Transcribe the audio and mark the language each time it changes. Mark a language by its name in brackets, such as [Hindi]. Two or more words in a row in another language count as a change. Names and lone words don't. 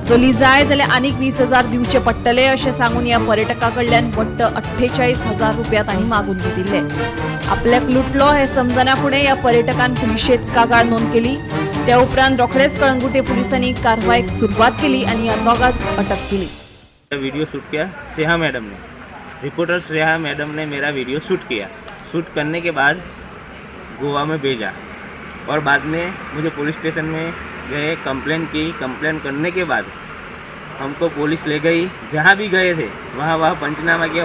[Konkani] चली जाय जाल्यार आनीक 20,000 दिवचे पडटले अशें सांगून ह्या पर्यटका कडल्यान वट्ट 48,000 रुपया तांणी मागून घेतिल्ले। आपल्याक लुटलो हे समजना फुडें ह्या पर्यटकान पुलिशेंत कागाळ नोंद केली। त्या उपरांत रोखडेच कळंगुटे पुलिसांनी कारवाईक सुरवात केली आणि ह्या दोगांक अटक केली। [English] video shoot [Hindi] किया स्नेहा मैडम ने, रिपोर्टर स्नेहा मैडम ने मेरा [English] video shoot [Hindi] किया। शूट करने के बाद गोवा में भेजा और बाद में मुझे [English] police station [Hindi] में गए, कंप्लेन की। कंप्लेन करने के बाद हमको पुलिस ले गई, जहाँ भी गए थे वहाँ पंचनामा किया।